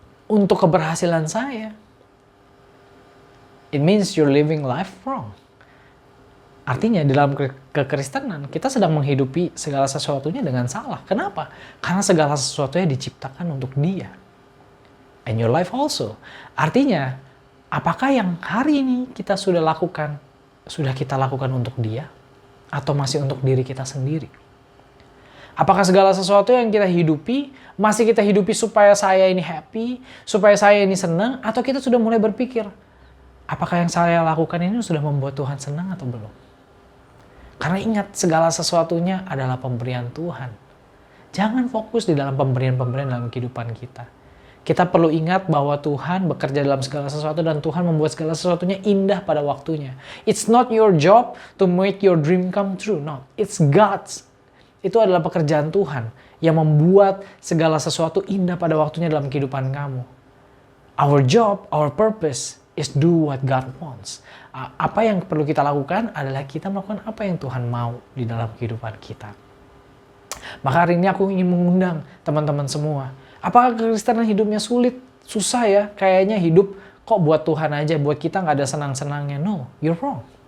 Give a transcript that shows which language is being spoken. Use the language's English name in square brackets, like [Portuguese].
[Indonesian] Untuk keberhasilan saya. [English] It means you're living life wrong. [Indonesian] Artinya di dalam kekristenan kita sedang menghidupi segala sesuatunya dengan salah. Kenapa? Karena segala sesuatunya diciptakan untuk Dia. [English] And your life also. [Indonesian] Artinya, apakah yang hari ini kita sudah kita lakukan untuk Dia? Atau masih untuk diri kita sendiri? Apakah segala sesuatu yang kita hidupi, masih kita hidupi supaya saya ini happy, supaya saya ini senang, atau kita sudah mulai berpikir, apakah yang saya lakukan ini sudah membuat Tuhan senang atau belum? Karena ingat, segala sesuatunya adalah pemberian Tuhan. Jangan fokus di dalam pemberian-pemberian dalam kehidupan kita. Kita perlu ingat bahwa Tuhan bekerja dalam segala sesuatu dan Tuhan membuat segala sesuatunya indah pada waktunya. [English] It's not your job to make your dream come true. No, it's God's. [Indonesian] Itu adalah pekerjaan Tuhan yang membuat segala sesuatu indah pada waktunya dalam kehidupan kamu. [English] Our job, our purpose is do what God wants. [Indonesian] Apa yang perlu kita lakukan adalah kita melakukan apa yang Tuhan mau di dalam kehidupan kita. Maka hari ini aku ingin mengundang teman-teman semua. Apakah kekristenan hidupnya sulit? Susah ya? Kayaknya hidup kok buat Tuhan aja, buat kita nggak ada senang-senangnya. [English] No, you're wrong.